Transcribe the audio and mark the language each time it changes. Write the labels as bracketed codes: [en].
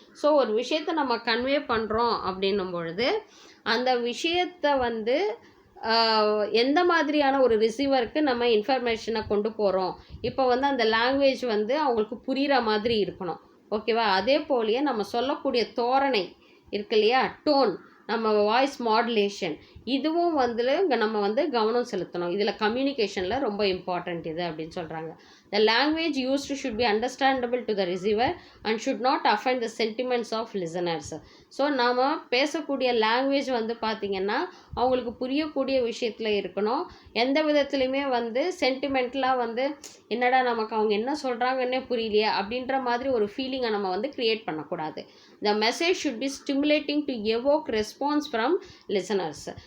[ta] So ஒரு விஷயத்தை நம்ம கன்வே பண்ணுறோம் அப்படின்னும் பொழுது அந்த விஷயத்தை வந்து எந்த மாதிரியான ஒரு ரிசீவருக்கு நம்ம இன்ஃபர்மேஷனை கொண்டு போகிறோம், இப்போ வந்து அந்த லாங்குவேஜ் வந்து அவங்களுக்கு புரிகிற மாதிரி இருக்கணும், ஓகேவா? அதே போலயே நம்ம சொல்லக்கூடிய தோரணை இருக்கு இல்லையா, டோன், நம்ம வாய்ஸ் மாடுலேஷன், இதுவும் வந்து இங்கே நம்ம வந்து கவனம் செலுத்தணும். இதில் கம்யூனிகேஷனில் ரொம்ப இம்பார்ட்டண்ட் இது அப்படின்னு சொல்கிறாங்க. [en] The language used should be understandable to the receiver and should not offend the sentiments of listeners. [ta] So நாம் பேசக்கூடிய லாங்குவேஜ் வந்து பார்த்திங்கன்னா அவங்களுக்கு புரியக்கூடிய விஷயத்தில் இருக்கணும். எந்த விதத்துலையுமே வந்து சென்டிமெண்ட்லாம் வந்து என்னடா நமக்கு அவங்க என்ன சொல்கிறாங்கன்னே புரியலையே அப்படின்ற மாதிரி ஒரு ஃபீலிங்கை நம்ம வந்து க்ரியேட் பண்ணக்கூடாது. [en] The message should be stimulating to evoke response from listeners.